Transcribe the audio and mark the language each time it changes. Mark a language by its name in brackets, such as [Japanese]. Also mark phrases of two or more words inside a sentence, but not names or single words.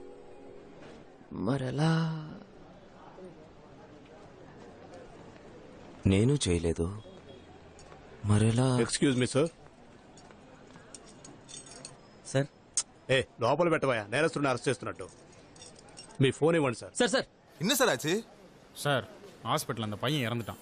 [Telugu] మరెలా? నేను చేయలేదు, మరెలా? [English] excuse me sir. [Telugu] సార్ లోపల పెట్టబోయా, నేరస్తుడిని అరెస్ట్ చేస్తున్నట్టు. మీ ఫోన్ ఇవ్వండి సార్. [Tamil] சார் சார் என்ன சார் ஆச்சு? சார் ஹாஸ்பிட்டல் அந்த பையன் இறந்துட்டான்.